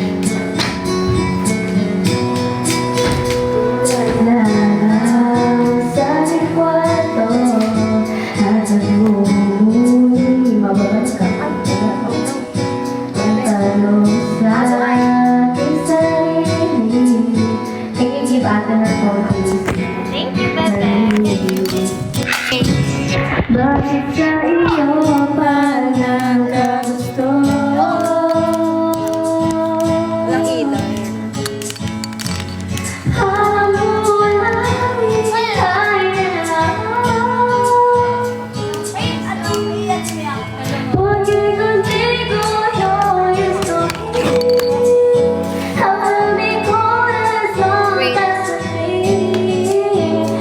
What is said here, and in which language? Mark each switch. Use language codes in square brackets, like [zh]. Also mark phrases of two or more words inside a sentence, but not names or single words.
[tl] Sa aking kwarto at nagmumuni mababad ka tanong sa aking sarili. [en] Can you give Ate her phone, please? Thank you, Bebe. [tl] Bakit sa iyo pa nagkagusto? Walang ilaw. [es] Porque contigo yo estoy. Ahora mi corazón está sufrir.